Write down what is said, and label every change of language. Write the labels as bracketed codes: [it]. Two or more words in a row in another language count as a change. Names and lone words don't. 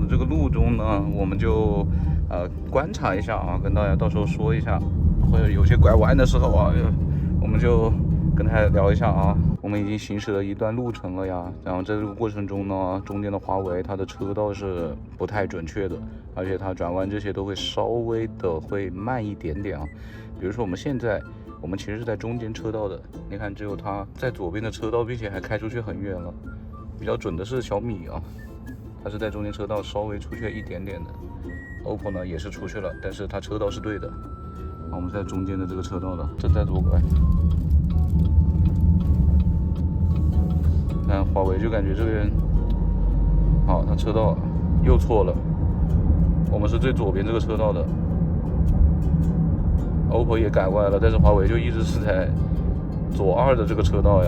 [zh] 這個路中呢，我們就觀察一下啊，跟大家到時候說一下，會有些拐彎的時候啊，我們就跟大家聊一下啊。我們已經行駛了一段路程了呀，然後在這個過程中呢，中間的華為它的車道是不太準確的，而且它轉彎這些都會稍微的會慢一點點啊。比如說我們現在，我們其實是在中間車道的，你看只有它在左邊的車道，並且還開出去很遠了。比較準的是小米啊，它是在中間車道稍微出去一點點的。OPPO 呢也是出去了，但是它車道是對的。我們在中間的這個車道了，正在左拐。看華為就感覺這邊，好，它車道又錯了，我們是最左邊這個車道的。OPPO 也改歪了，但是華為就一直是在左2的這個車道呀。